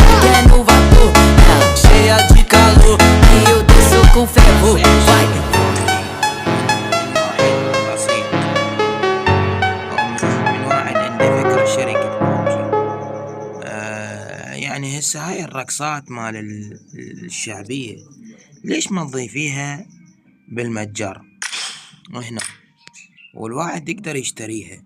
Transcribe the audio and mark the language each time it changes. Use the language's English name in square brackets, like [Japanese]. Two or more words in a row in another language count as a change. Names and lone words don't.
[Portuguese] é no vapor, ela cheia de calor e eu desço com fervor. Vai. [Arabic] بسيط أو من واحد عنده فكرة شركة ببجي. يعني هسه هاي الرقصات مال الشعبية ليش ما تضيفيها بالمتجر هنا والواحد يقدر يشتريها؟